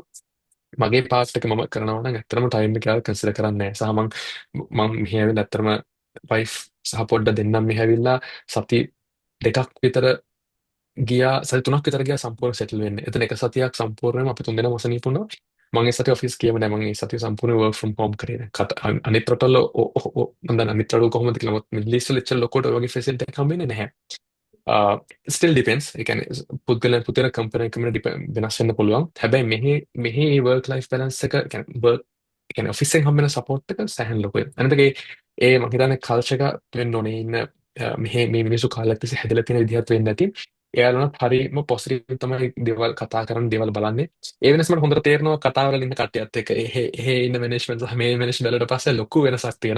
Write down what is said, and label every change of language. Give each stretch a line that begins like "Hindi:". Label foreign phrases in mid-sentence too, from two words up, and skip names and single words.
Sinhala: මගේ පාර්ට් එක මම කරනවා නම් ඇත්තටම ටයිම් එක කන්සිඩර් කරන්නේ නැහැ. සහ මම මෙහි ඇවිල්ලා ඇත්තටම වයිෆ් සහ පොඩ්ඩ දෙන්නම් මෙහි ඇවිල්ලා සති 2ක් විතර ගියා සති 3ක් විතර ගියා සම්පූර්ණ සෙටල් වෙන්න. එතන එක සතියක් සම්පූර්ණයෙන්ම අපි තුන් දෙනාම අසනීප වුණා. මම ඒ සතිය ඔෆිස් ගියම නැහැ. මම ඒ සතිය සම්පූර්ණ
English: work from home
Sinhala: කරේ. අනිත් රටවල මම දන්න අනිත් රටවල කොහොමද කියලා මම මිඩල් ඊස්ට් වල එච්චර ලොකුට වගේ ෆැසිලිටි එකක් හම්බෙන්නේ නැහැ.
English: still depends.
Sinhala: ඒ කියන්නේ පුතේන කම්පැනි එකම වෙනස් වෙන්න පුළුවන්. හැබැයි මෙහි
English: work life balance
Sinhala: එක කියන්නේ work ඒ කියන්නේ ඔෆිස් එකෙන් හම්බෙන සපෝට් එක සෑහෙන ලොකුයි. අනිත් ඒ මම හිතන්නේ කල්චර් එක වෙන්න ඕනේ ඉන්න මේ මිනිස්සු කාලයක් තිස්සේ හැදලා තියෙන විදිහත් වෙන්නේ නැති. එයාලනත් හරිම පොසිටිව් තමයි දේවල් කතා කරන්නේ දේවල් බලන්නේ. ඒ වෙනස මට හොඳට තේරෙනවා කතාවල ඉන්න කට්ටියත් එක්ක. එහෙ ඉන්න මැනේජ්මන්ට් සහ මේ මැනේජ්මන්ට් වලට පස්සේ ලොකු වෙනසක් තියෙනවා.